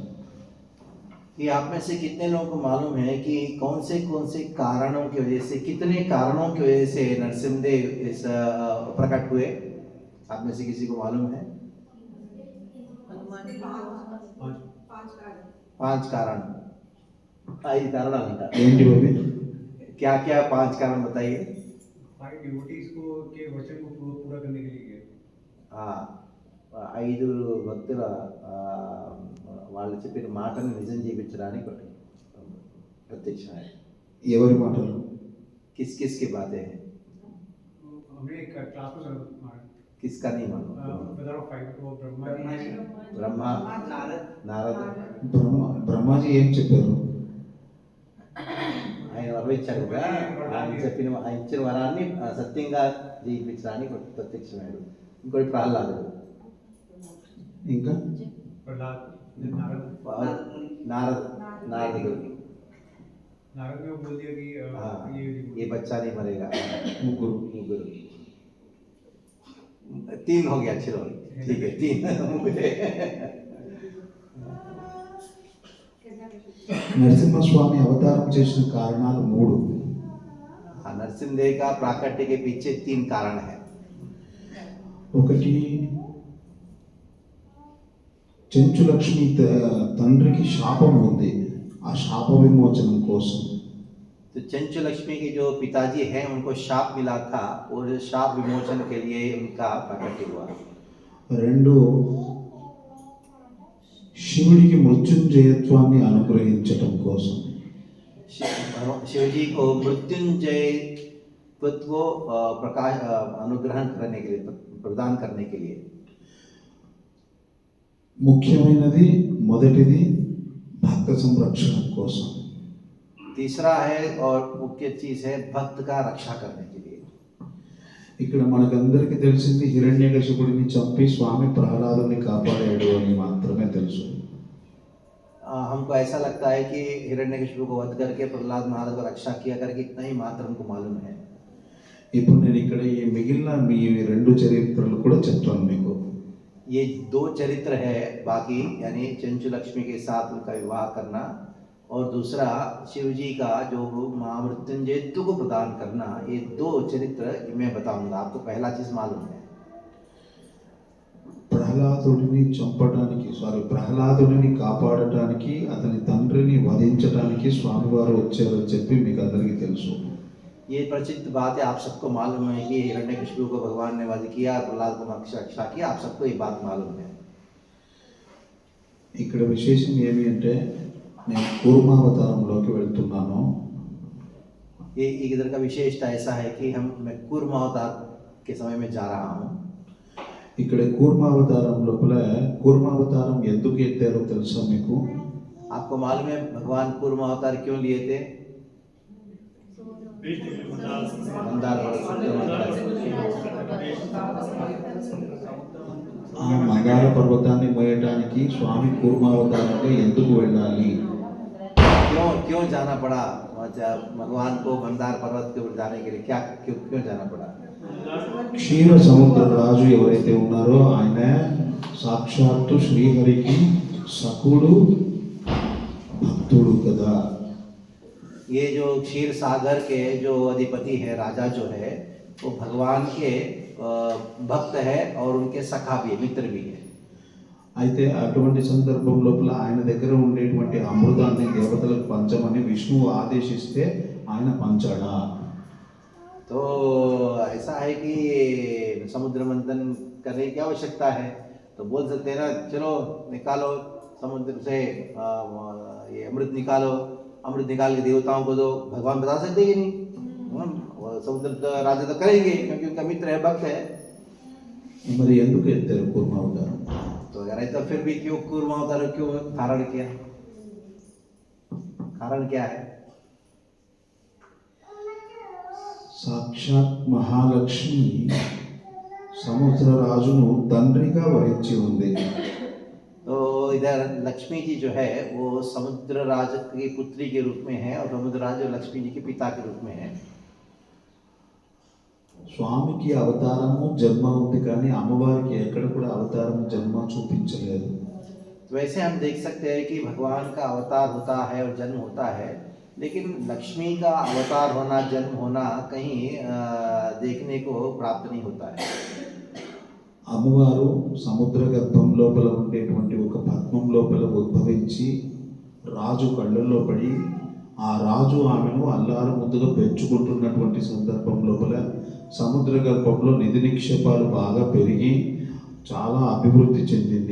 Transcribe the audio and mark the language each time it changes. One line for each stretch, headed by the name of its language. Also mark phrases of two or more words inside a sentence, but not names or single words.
Hindi: कि आप में से कितने लोगों को मालूम है कि कौन से कारणों की वजह से, कितने कारणों की वजह से नरसिम्हदेव इस प्रकट हुए? आप में से किसी को मालूम है? 5 कारण। आई कारण अंटा
Telugu: ఏంటి బాబీ?
Hindi: क्या क्या 5 कारण बताइए। 5 डिवोटीज को के वचन को पूरा करने के लिए
Telugu: ఐదుగురు భక్తుల వాళ్ళు చెప్పిన మాటను నిజం జీవించడానికి ప్రత్యక్షమయ్యాయి. ఎవరి మాటలు?
Hindi: किस किस की बातें हैं? हमने एक क्लास में किसका नहीं मालूम? ब्रह्मा, नारद.
Telugu: బ్రహ్మాజీ ఏం చెప్పారు? ఆయన వరవిచ్చాడు కదా, ఆయన ఇచ్చిన వరాన్ని సత్యంగా జీవించడానికి ప్రత్యక్షమయ్యాడు. ఇంకోటి ప్రహ్లాదుడు, ఇంకా
Hindi: नारद नारद ने बोल दिया कि ये बच्चा नहीं मरेगा.
Telugu: ముగ్గురు.
Hindi: तीन हो गया, चलो ठीक है, तीन.
Telugu: నరసింహస్వామి అవతారం చేసిన కారణాలు 3.
Hindi: नरसिंहदेव का प्राकट्य के पीछे 3 कारण है.
Telugu: ఒకటి, చెంచులక్ష్మి తండ్రికి శాపం ఉంది, ఆ శాప విమోచనం కోసం.
Hindi: तो चंचु लक्ष्मी के जो पिताजी हैं उनको शाप मिला था और शाप विमोचन के लिए उनका प्राकट्य हुआ. 2,
Telugu: శివుడికి మృత్యుంజయత్వాన్ని అనుగ్రహించటం కోసం.
Hindi: शिव जी को मृत्युंजय तत्व प्रकाश अनुग्रहण करने के लिए, प्रदान करने के लिए.
Telugu: ముఖ్యమైనది మొదటిది భక్త సంరక్షణ కోసం.
Hindi: तीसरा है और मुख्य चीज है भक्त का रक्षा करने के लिए.
Telugu: ఇక్కడ మనకందరికీ తెలిసింది హిరణ్యకశిపుడిని చంపి స్వామి ప్రహ్లాదుని కాపాడాడు అని మాత్రమే తెలుసు.
Hindi: हमको ऐसा लगता है कि हिरण्यकशिपु को वध करके प्रहलाद महाराज को रक्षा किया करके इतना ही मात्र हमको मालूम है.
Telugu: ఇప్పుడు నేను ఇక్కడ ఈ మిగిలిన మీ 2 చరిత్రలు కూడా చెప్తాను మీకు.
Hindi: ये 2 चरित्र है बाकी, यानी चंचु लक्ष्मी के साथ उनका विवाह करना और दूसरा शिव जी का जो महामृत्युंजयत्व को प्रदान करना. ये 2 चरित्र मैं बताऊंगा आपको. पहला चीज मालूम है,
Telugu: ప్రహ్లాదుడిని కాపాడటానికి అతని తండ్రిని వధించడానికి స్వామివారు వచ్చారని చెప్పి మీకు అందరికీ తెలుసు.
Hindi: ये प्रसिद्ध बात है, आप सबको मालूम है कि हिरण्यकशिपु को भगवान ने वध किया, प्रहलाद को रक्षा किया. आप सबको ये बात मालूम है.
Telugu: ఇక్కడ విశేషం ఏమి అంటే, నేను కూర్మావతారంలోకి వెళ్తున్నాను.
Hindi: ये इधर का विशेषता ऐसा है कि मैं कूर्म अवतार के समय में जा रहा हूँ.
Telugu: ఇక్కడ కూర్మావతారం లోపల కూర్మావతారం ఎందుకు ఎత్తారో తెలుసా మీకు?
Hindi: आपको मालूम है भगवान कूर्म अवतार क्यों लिए थे? मंदार
Telugu: ఆ మందార పర్వతాన్ని మోయడానికి స్వామి కూర్మావతారంలో ఎందుకు వెళ్ళాలి?
Hindi: क्यों जाना पड़ा भगवान को मंदार पर्वत के ऊपर जाने के लिए? क्यों जाना पड़ा?
Telugu: క్షీర సముద్ర రాజు ఎవరైతే ఉన్నారో ఆయన సాక్షాత్తు శ్రీహరికి సకుడు భక్తుడు కదా.
Hindi: ये जो क्षीर सागर के जो अधिपति है, राजा जो है, वो भगवान के भक्त है और उनके सखा भी है, मित्र भी है.
Telugu: అయితే అటువంటి సందర్భం లోపల ఆయన దగ్గర ఉండేటువంటి అమృతాన్ని దేవతలకు పంచమని విష్ణువు ఆదేశిస్తే ఆయన పంచాడా?
Hindi: तो ऐसा है कि समुद्र मंथन करने की आवश्यकता है, तो बोल सकते हैं ना, चलो निकालो समुद्र से ये अमृत निकालो, अमृत निकाल के देवताओं को दो. भगवान बता सकते कि नहीं? समुद्र राजा तो करेंगे क्योंकि उनका मित्र है, भक्त है.
Telugu: మరి ఎందుకు ఎత్తారు కూర్మావతారం?
Hindi: तो अगर ऐसा फिर भी क्यों कूर्म अवतार क्यों धारण किया? कारण क्या है?
Telugu: సాక్షాత్ మహాలక్ష్మి సముద్ర రాజును తండ్రిగా వరించి ఉంది.
Hindi: तो इधर लक्ष्मी जी जो है वो समुद्र राज की पुत्री के रूप में है और समुद्र राज लक्ष्मी जी के पिता के रूप में है.
Telugu: స్వామికి అవతారము జన్మ ఉంది, కానీ అమ్మవారికి ఎక్కడ కూడా అవతారము జన్మ చూపించలేదు.
Hindi: तो वैसे हम देख सकते हैं कि भगवान का अवतार होता है और जन्म होता है, लेकिन लक्ष्मी का अवतार होना, जन्म होना कहीं देखने को प्राप्त नहीं होता है.
Telugu: అమ్మవారు సముద్ర గర్భం లోపల ఉండేటువంటి ఒక పద్మం లోపల ఉద్భవించి రాజు కళ్ళల్లో పడి ఆ రాజు ఆమెను అల్లారు ముద్దుగా పెంచుకుంటున్నటువంటి సందర్భం లోపల సముద్ర గర్భంలో నిధి నిక్షేపాలు బాగా పెరిగి చాలా అభివృద్ధి చెందింది.